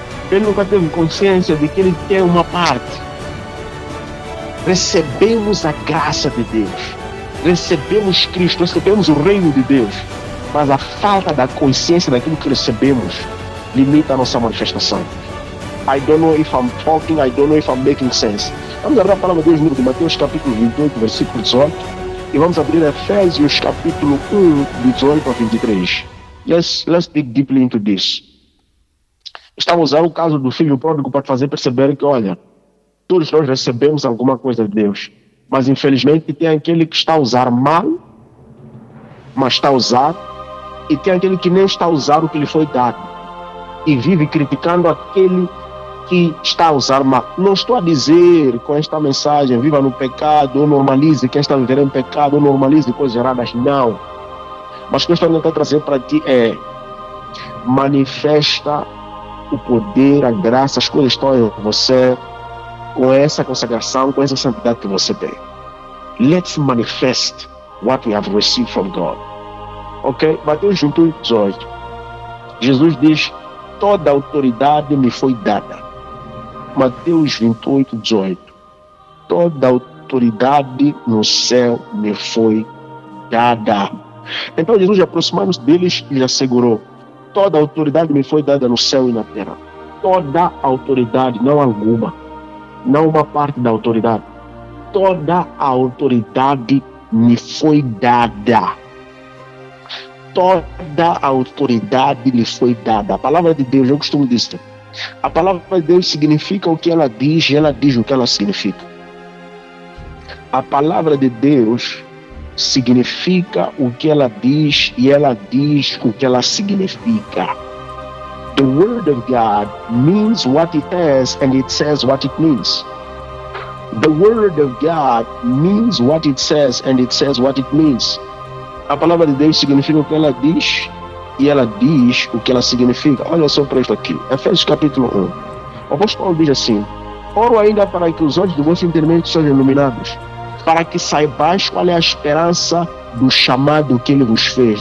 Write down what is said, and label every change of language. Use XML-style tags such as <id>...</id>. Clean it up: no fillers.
<pt>Ele nunca teve consciência de que ele tem uma parte. Recebemos a graça de Deus, recebemos Cristo, recebemos o reino de Deus, mas a falta da consciência daquilo que recebemos limita a nossa manifestação.</pt> <en>I don't know if I'm talking, I don't know if I'm making sense.</en> <pt>Vamos abrir a palavra de Deus no livro de Mateus capítulo 28, versículo 18, e vamos abrir Efésios capítulo 1, 18 a 23.</pt> <en>Let's dig deeply into this.</en> <pt>Estamos a usar o caso do filho pródigo para fazer perceber que, olha, todos nós recebemos alguma coisa de Deus, mas infelizmente tem aquele que está a usar mal, mas está a usar, e tem aquele que nem está a usar o que lhe foi dado, e vive criticando aquele que está a usar mal. Não estou a dizer com esta mensagem, viva no pecado, ou normalize quem está vivendo em pecado, ou normalize coisas erradas, não. Mas o que eu estou tentando trazer para ti é, manifesta o poder, a graça, as coisas estão em você, com essa consagração, com essa santidade que você tem.</pt> <en>Let's manifest what we have received from God.</en> <pt>Ok? Mateus 28, 18. Jesus diz, toda a autoridade me foi dada. Mateus 28, 18. Toda a autoridade no céu me foi dada. Então Jesus, aproximando-se deles, lhe assegurou, Toda autoridade me foi dada no céu e na terra. Toda autoridade, não alguma. Não uma parte da autoridade. Toda a autoridade me foi dada. Toda a autoridade lhe foi dada. A palavra de Deus, eu costumo dizer, a palavra de Deus significa o que ela diz e ela diz o que ela significa. A palavra de Deus significa o que ela diz e ela diz o que ela significa.</pt> <en>The word of God means what it says and it says what it means. The word of God means what it says and it says what it means.</en> <pt>A palavra de Deus significa o que ela diz e ela diz o que ela significa. Olha só para isso aqui. Efésios capítulo 1. O apóstolo Paulo diz assim: oro ainda para que os olhos do vosso entendimento sejam iluminados, para que saibais qual é a esperança do chamado que ele vos fez.</pt>